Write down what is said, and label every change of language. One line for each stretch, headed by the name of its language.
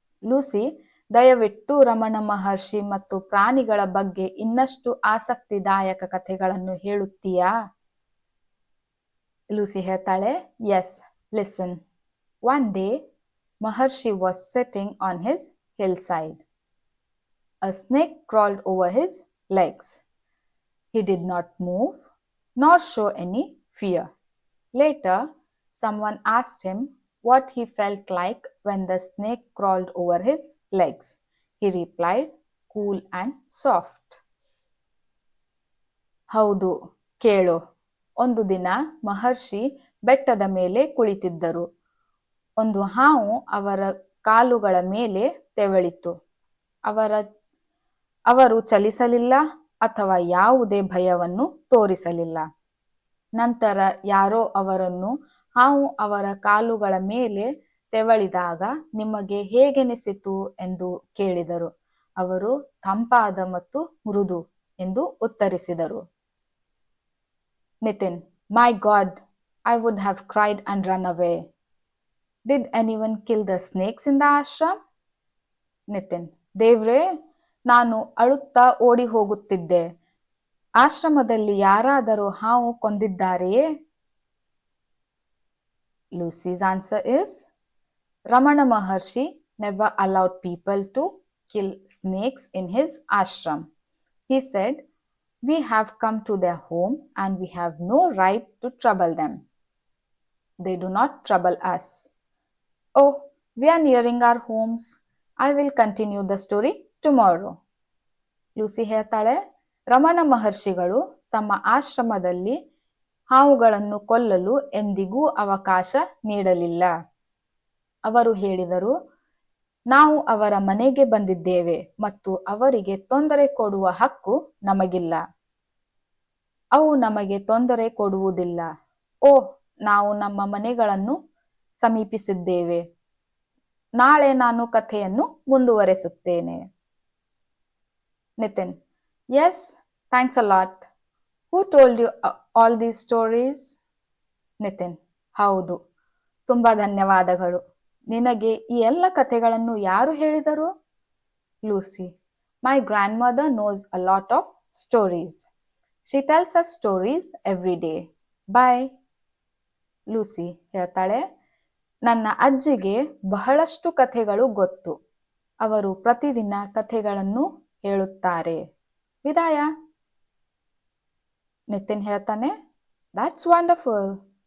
Kannada: Lucy, ದಯವಿಟ್ಟು ರಮಣ ಮಹರ್ಷಿ ಮತ್ತು ಪ್ರಾಣಿಗಳ ಬಗ್ಗೆ ಇನ್ನಷ್ಟು ಆಸಕ್ತಿದಾಯಕ ಕಥೆಗಳನ್ನು ಹೇಳುತ್ತೀಯಾ? ಲೂಸಿ ಹೇಳ್ತಾಳೆ,
English: Yes. Listen. One day, Maharshi was sitting on his hillside. A snake crawled over his legs. He did not move nor show any fear. Later, someone asked him what he felt like when the snake crawled over his legs. He replied, cool and soft.
Kannada: ಹೌದು, ಕೇಳು. ಒಂದು ದಿನ ಮಹರ್ಷಿ ಬೆಟ್ಟದ ಮೇಲೆ ಕುಳಿತಿದ್ದರು. ಒಂದು ಹಾವು ಅವರ ಕಾಲುಗಳ ಮೇಲೆ ತೆವಳಿತು. ಅವರು ಚಲಿಸಲಿಲ್ಲ ಅಥವಾ ಯಾವುದೇ ಭಯವನ್ನು ತೋರಿಸಲಿಲ್ಲ. ನಂತರ ಯಾರೋ ಅವರನ್ನು ಹಾವು ಅವರ ಕಾಲುಗಳ ಮೇಲೆ ತೆವಳಿದಾಗ ನಿಮಗೆ ಹೇಗೆನಿಸಿತು ಎಂದು ಕೇಳಿದರು. ಅವರು ತಂಪಾದ ಮತ್ತು ಮೃದು ಎಂದು ಉತ್ತರಿಸಿದರು.
English: Nitin, my God, I would have cried and run away. Did anyone kill the snakes in the ashram?
Kannada: Nitin, ದೇವ್ರೇ, ನಾನು ಅಳುತ್ತಾ ಓಡಿ ಹೋಗುತ್ತಿದ್ದೆ. ಆಶ್ರಮದಲ್ಲಿ ಯಾರಾದರೂ ಹಾವು ಕೊಂದಿದ್ದಾರೆಯೇ?
English: Lucy's answer is, Ramana Maharshi never allowed people to kill snakes in his ashram. He said, we have come to their home and we have no right to trouble them. They do not trouble us. Oh, we are nearing our homes. I will continue the story tomorrow.
Kannada: Lucy ಹೇಳ್ತಾಳೆ, ರಮಣ ಮಹರ್ಷಿಗಳು ತಮ್ಮ ಆಶ್ರಮದಲ್ಲಿ ಹಾವುಗಳನ್ನು ಕೊಲ್ಲಲು ಎಂದಿಗೂ ಅವಕಾಶ ನೀಡಲಿಲ್ಲ. ಅವರು ಹೇಳಿದರು, ನಾವು ಅವರ ಮನೆಗೆ ಬಂದಿದ್ದೇವೆ ಮತ್ತು ಅವರಿಗೆ ತೊಂದರೆ ಕೊಡುವ ಹಕ್ಕು ನಮಗಿಲ್ಲ. ಅವು ನಮಗೆ ತೊಂದರೆ ಕೊಡುವುದಿಲ್ಲ. ಓಹ್, ನಾವು ನಮ್ಮ ಮನೆಗಳನ್ನು ಸಮೀಪಿಸಿದ್ದೇವೆ. ನಾಳೆ ನಾನು ಕಥೆಯನ್ನು ಮುಂದುವರೆಸುತ್ತೇನೆ. Nitin,
English: Yes, thanks a lot. Who told you all these stories? Nitin,
Kannada: ಹೌದು, ತುಂಬಾ ಧನ್ಯವಾದಗಳು. ನಿನಗೆ ಈ ಎಲ್ಲ ಕಥೆಗಳನ್ನು ಯಾರು ಹೇಳಿದರು?
English: Lucy, my grandmother knows a lot of stories. She tells us stories every day. Bye.
Kannada: Lucy ಹೇಳ್ತಾಳೆ, ನನ್ನ ಅಜ್ಜಿಗೆ ಬಹಳಷ್ಟು ಕಥೆಗಳು ಗೊತ್ತು. ಅವರು ಪ್ರತಿದಿನ ಕಥೆಗಳನ್ನು ಹೇಳುತ್ತಾರೆ. ವಿದಾಯ. ನಿತಿನ್ ಹೇಳ್ತಾನೆ,
English: That's wonderful.